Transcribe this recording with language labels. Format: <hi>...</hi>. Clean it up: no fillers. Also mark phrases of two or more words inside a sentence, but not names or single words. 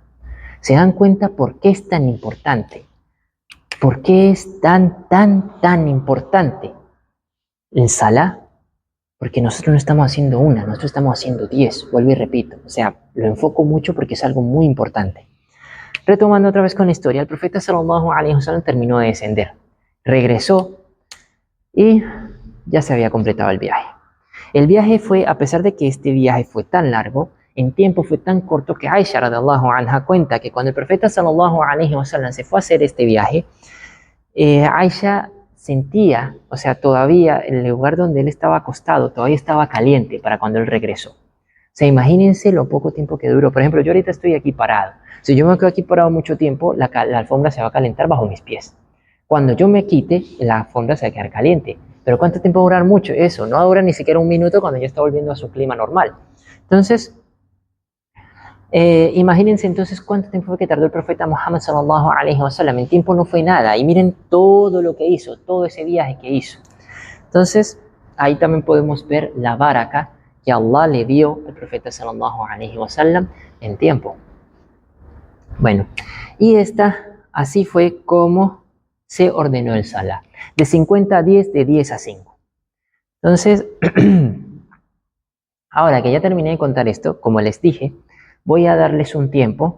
<es>¿Se dan cuenta por qué es tan importante? ¿Por qué es tan importante el Salah? Porque nosotros no estamos haciendo una, nosotros estamos haciendo 10, vuelvo y repito. O sea, lo enfoco mucho porque es algo muy importante. Retomando otra vez con la historia, el profeta</es> <ar>صلى الله عليه وسلم</ar> <es>terminó de descender, regresó y ya se había completado el viaje. El viaje fue, a pesar de que este viaje fue tan largo, en tiempo fue tan corto que Aisha</es> <ar>رضي الله عنها</ar> <es>cuenta que cuando el profeta</es> <ar>صلى الله عليه وسلم</ar> <es>se fue a hacer este viaje, Aisha sentía, o sea, todavía el lugar donde él estaba acostado todavía estaba caliente para cuando él regresó. O sea, imagínense lo poco tiempo que duró. Por ejemplo, yo ahorita estoy aquí parado. Si yo me quedo aquí parado mucho tiempo, la alfombra se va a calentar bajo mis pies. Cuando yo me quite, la alfombra se va a quedar caliente. Pero ¿cuánto tiempo va a durar mucho? Eso, no dura ni siquiera un minuto cuando ya está volviendo a su clima normal. Entonces, imagínense entonces cuánto tiempo fue que tardó el profeta Muhammad</es> <ar>صلى الله عليه وسلم.</ar> <es>El tiempo no fue nada. Y miren todo lo que hizo, todo ese viaje que hizo. Entonces, ahí también podemos ver la baraka que Allah le dio al profeta</es> <ar>صلى الله عليه وسلم</ar> <es>en tiempo. Bueno, y así fue como se ordenó el Salah. De 50 a 10, de 10 a 5. Entonces, ahora que ya terminé de contar esto, como les dije, voy a darles un tiempo.</es>